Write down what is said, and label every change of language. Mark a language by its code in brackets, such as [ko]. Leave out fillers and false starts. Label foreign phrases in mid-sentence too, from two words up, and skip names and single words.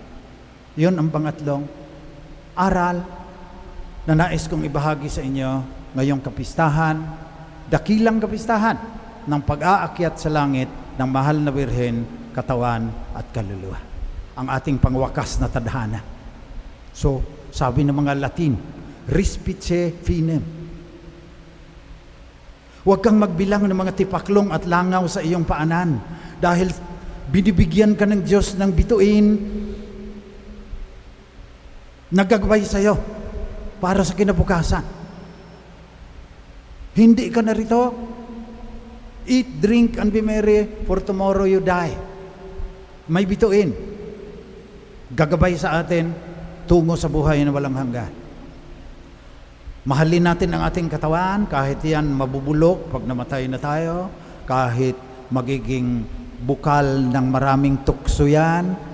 [tl] Yun ang pangatlong aral na nais kong ibahagi sa inyo ngayong kapistahan, dakilang kapistahan ng pag-aakyat sa langit ng mahal na birhen, katawan at kaluluwa. Ang ating pangwakas na tadhana. So, sabi ng mga Latin, [la] respice finem. [tl] Huwag kang magbilang ng mga tipaklong at langaw sa iyong paanan dahil binibigyan ka ng Diyos ng bituin nagagabay sa iyo para sa kinabukasan. Hindi ka narito. [en] Eat, drink, and be merry, for tomorrow you die. [tl] May bituin. Gagabay sa atin tungo sa buhay na walang hanggan. Mahalin natin ang ating katawan kahit yan mabubulok pag namatay na tayo, kahit magiging bukal ng maraming tukso yan.